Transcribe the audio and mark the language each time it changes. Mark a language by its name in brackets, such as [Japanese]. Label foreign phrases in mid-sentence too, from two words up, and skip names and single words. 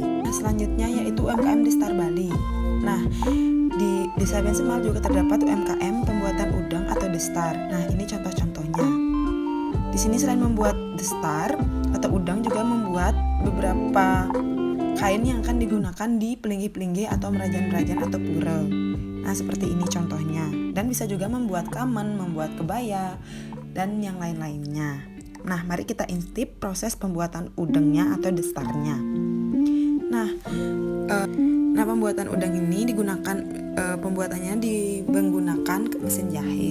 [Indonesian] Nah, selanjutnya yaitu UMKM Destar Bali. Nah, di Desa Abian Semal juga terdapat UMKM pembuatan udang atau destar. Nah, ini contoh-contohnya. Di sini selain membuat destar atau udang juga membuat beberapa kain yang akan digunakan di pelinggih-pelinggih atau merajan-merajan atau pura. Nah, seperti ini contohnya. Dan bisa juga membuat kamen, membuat kebaya, dan yang lain-lainnya. Nah, mari kita intip proses pembuatan udangnya atau destarnya. Nah, pembuatan udang ini pembuatannya menggunakan mesin jahit.